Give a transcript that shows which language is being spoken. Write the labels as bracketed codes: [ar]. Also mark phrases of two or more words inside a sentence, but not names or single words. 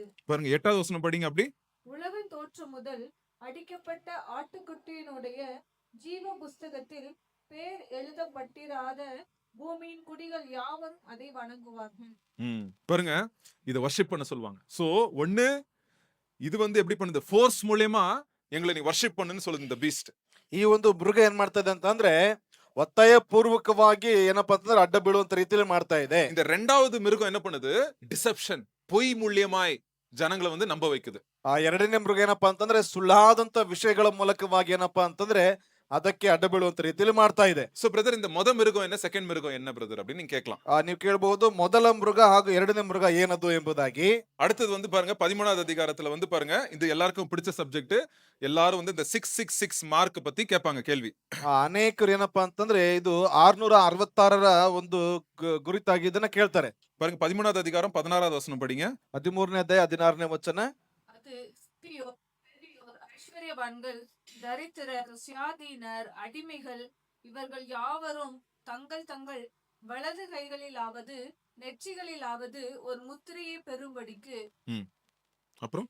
[ta] பாருங்க 8வது வசனம் படிங்க. அப்படி உலகின் தோற்றம் முதல் அடிக்கப்பட்ட ஆட்டுக்குட்டியினுடைய ஜீவ புஸ்தகத்தில் பேர் எழுதப்பட்டிராத பூமியின் குடிகள் யாவரும் அதை வணங்குவார்கள். பாருங்க, இத வர்ஷிப் பண்ண சொல்லுவாங்க. சோ ஒண்ணு இது வந்து எப்படி பண்ணுது? ஃபோர்ஸ் மூலமா எங்களை நீ வர்ஷிப் பண்ணுன்னு சொல்லுது இந்த பீஸ்ட். [kn] ಈ ಒಂದು ಮೃಗ ಏನ್ ಮಾಡ್ತದೆ ಅಂತಂದ್ರೆ ಒತ್ತಾಯ ಪೂರ್ವಕವಾಗಿ ಏನಪ್ಪಾ ಅಂತಂದ್ರೆ ಅಡ್ಡ ಬೀಳುವಂತ ರೀತಿಯಲ್ಲಿ ಮಾಡ್ತಾ ಇದೆ. [ta] இந்த ரெண்டாவது மிருகம் என்ன பண்ணுது? டிசெப்ஷன், பொய் மூலியமாய் ஜனங்களை வந்து நம்ப வைக்குது. [kn] ಆ ಎರಡನೇ ಮೃಗ ಏನಪ್ಪಾ ಅಂತಂದ್ರೆ ಸುಳ್ಳಾದಂತ ವಿಷಯಗಳ ಮೂಲಕವಾಗಿ ಏನಪ್ಪಾ ಅಂತಂದ್ರೆ ಅದಕ್ಕೆ ಅಡ್ಡ ಬೀಳುವಂತ ರೀತಿಯಲ್ಲಿ ಮಾಡ್ತಾ ಇದೆ. [en] So brother, [ta] இந்த மிருகம் என்ன, செகண்ட் மிருகம் என்ன பிரதர் அப்படின்னு நீங்க கேட்கலாம். [kn] ನೀವು ಕೇಳಬಹುದು ಮೊದಲ ಮೃಗ ಹಾಗೂ ಎರಡನೇ ಮೃಗ ಏನದು ಎಂಬುದಾಗಿ. [ta] அடுத்தது வந்து பாருங்க 13வது அதிகாரத்துல வந்து பாருங்க, இது எல்லாருக்கும் பிடிச்ச சப்ஜெக்ட். எல்லாரும் வந்து இந்த 666 மார்க் பத்தி கேட்பாங்க கேள்வி. [kn] ಅನೇಕರು ಏನಪ್ಪಾ ಅಂತಂದ್ರೆ ಇದು 666ರ ಒಂದು ಗುರಿತಾಗಿ ಇದನ್ನ ಕೇಳ್ತಾರೆ. [ta] பாருங்க 13வது அதிகாரம் 16வது வசனம் படிங்க. [kn] 13ನೇ ಅಧ್ಯಾಯ 16ನೇ ವಚನ. [ta] அது ஸ்திரியோர், பெரியோர், ஐஸ்வர்யவான்கள், தரித்திரர், சுயாதீனர், அடிமைகள் இவர்கள் யாவரும் தங்கள் தங்கள் வலது கைகளிலாவது நெற்றிகளிலாவது ஒரு முத்திரையை பெறும்படிக்கு அப்புறம்